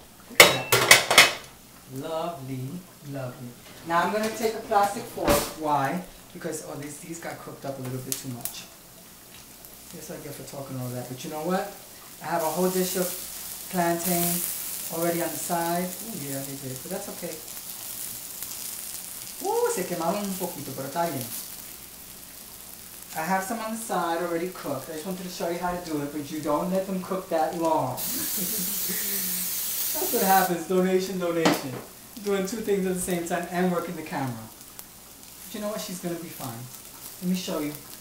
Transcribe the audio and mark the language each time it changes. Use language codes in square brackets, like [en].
[en] Look at that. Lovely, lovely. Now I'm gonna take a plastic fork. Why? Because these got cooked up a little bit too much. That's what I get for talking all that. But you know what? I have a whole dish of plantain already on the side. Oh yeah, they did, but that's okay. [es] Se quemaron un poquito, pero está bien. [en] I have some on the side already cooked. I just wanted to show you how to do it, but you don't let them cook that long. That's what happens, donation, donation. Doing two things at the same time and working the camera. But you know what? She's going to be fine. Let me show you.